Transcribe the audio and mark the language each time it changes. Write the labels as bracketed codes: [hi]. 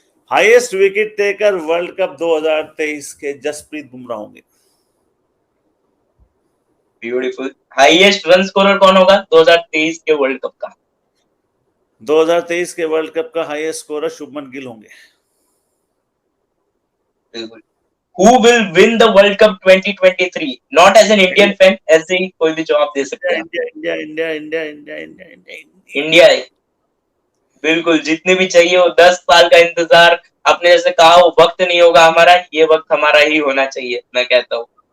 [hi] Highest wicket taker world cup 2023 के जसप्रीत बुमराह होंगे। Beautiful. Highest run scorer कौन होगा 2023 के वर्ल्ड कप का? 2023 के वर्ल्ड कप का हाईएस्ट स्कोरर शुभमन गिल होंगे। बिल्कुल। [en] Who will win the World Cup 2023? Not as an Indian fan, [hi] ऐसे ही कोई भी जवाब दे सकते हैं। India India India India India India India India है। बिल्कुल, जितने भी चाहिए वो 10 साल का इंतजार, आपने जैसे कहा वो वक्त नहीं होगा हमारा, ये वक्त हमारा ही होना चाहिए, मैं कहता हूँ।